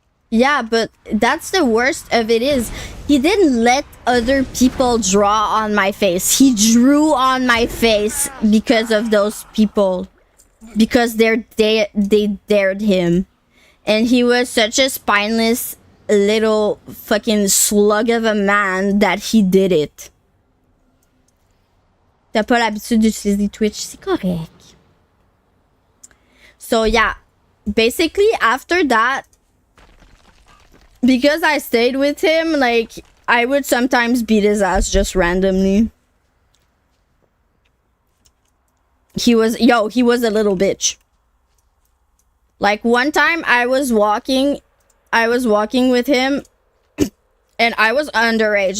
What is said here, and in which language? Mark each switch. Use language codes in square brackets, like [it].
[en] Yeah, but that's the worst of it is he didn't let other people draw on my face. He drew on my face because of those people. Because they dared him. And he was such a spineless little fucking slug of a man that he did it. [fr] T'as pas l'habitude d'utiliser Twitch, c'est correct. [en] So yeah, basically after that, because I stayed with him, like, I would sometimes beat his ass just randomly. He was a little bitch. Like, one time I was walking with him, and I was underage.